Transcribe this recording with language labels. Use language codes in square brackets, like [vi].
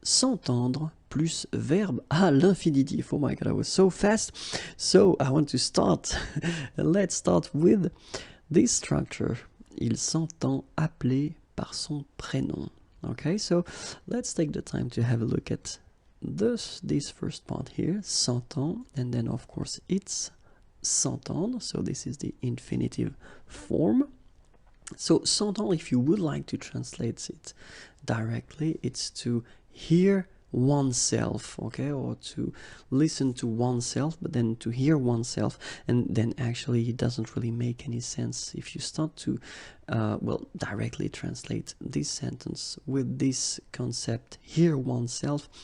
[fr] S'entendre plus verbe à l'infinitif. [en] Oh my god, I was so fast. So I want to start. Let's start with this structure. [fr] Il s'entend appeler par son prénom. [en] Okay, so let's take the time to have a look at this first part here, s'entend, and then of course it's s'entendre, so this is the infinitive form. So s'entendre, if you would like to translate it directly, it's to hear oneself, okay, or to listen to oneself, but then to hear oneself, and then actually it doesn't really make any sense if you start to directly translate this sentence with this concept, hear oneself.